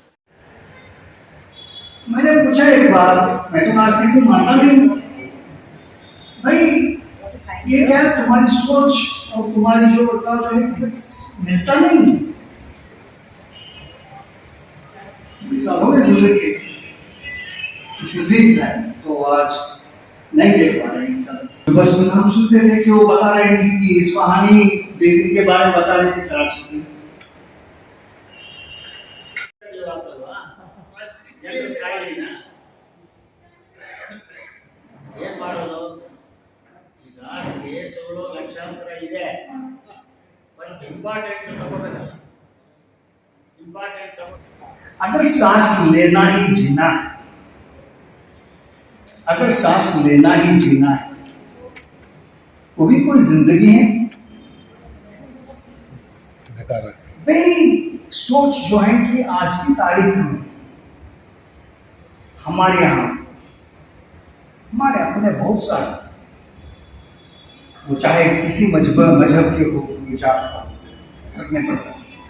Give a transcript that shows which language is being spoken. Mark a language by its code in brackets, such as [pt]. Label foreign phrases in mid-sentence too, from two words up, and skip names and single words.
[hi] मैंने पूछा एक बार मैं तो नास्तिक को मानता नहीं भाई ये क्या तुम्हारी सोच और तुम्हारी जो बताओ जो है मिलता नहीं सालों के गुजर के कुछ है तो आज नहीं देख पा रहे हैं सब। बस में हम सुनते थे कि वो बता रहे थे कि इस्फहानी बेकरी के बारे में बता रहे थे कराची की। [kn] ಏನ್ ಮಾಡೋದು ಈಗ ಕೇಸುಗಳು ಲಕ್ಷಾಂತರ ಇದೆ [en] but important [kn] ತಗೋಬೇಕಲ್ಲ ಇಂಪಾರ್ಟೆಂಟ್ ತಗೋ [hi] अगर सांस लेना ही जीना है, अगर सांस लेना ही जीना है, वो भी कोई जिंदगी है? मेरी सोच जो है कि आज की तारीख में हमारे यहाँ हमारे अपने बहुत सारे, वो चाहे किसी मजहब के हो, ये जात रखने पड़ता है,